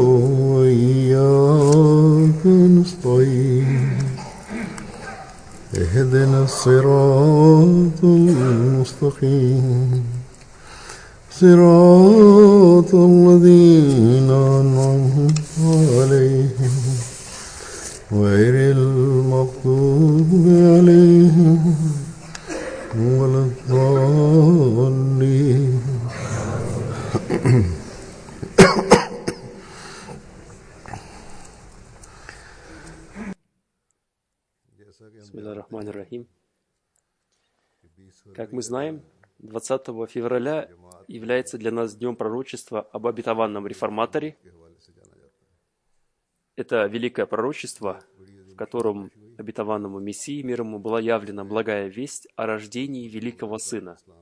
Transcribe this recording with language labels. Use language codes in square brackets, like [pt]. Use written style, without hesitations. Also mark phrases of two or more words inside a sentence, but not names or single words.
[ar] وإياك نستعين اهدنا الصراط المستقيم صراط الذين أنعمت عليهم غير المغضوب عليهم ولا الضالين. بسم الله الرحمن الرحيم. [ru] Как мы знаем, 20 февраля является для нас днем пророчества об обетованном реформаторе. Это великое пророчество, в котором обетованному Мессии мир ему была явлена благая весть о рождении великого Сына.